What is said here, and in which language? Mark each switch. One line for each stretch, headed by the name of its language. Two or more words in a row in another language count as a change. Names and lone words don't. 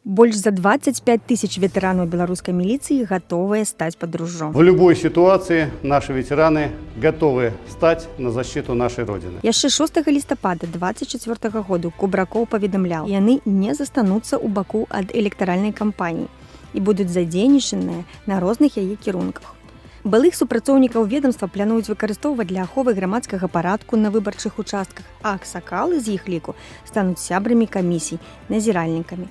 Belarusian: Больш за 25 тысяч ветэранаў беларускай міліцыі гатовыя стаць пад ружжом.
Russian: В любой ситуации наши ветераны готовы стать на защиту нашей Родины.
Belarusian: Яшчэ 6 лістапада 24 году Кубракоў паведамляў, яны не застануцца ў баку ад электаральнай кампаніі і будуць задзейнічаныя на розных яе кірунках. Былых супрацоўнікаў ведамства плануюць выкарыстоўваць для аховы грамадскага парадку на выбарчых участках, а аксакалы з іх ліку стануць сябрамі камісій, назіральнікамі.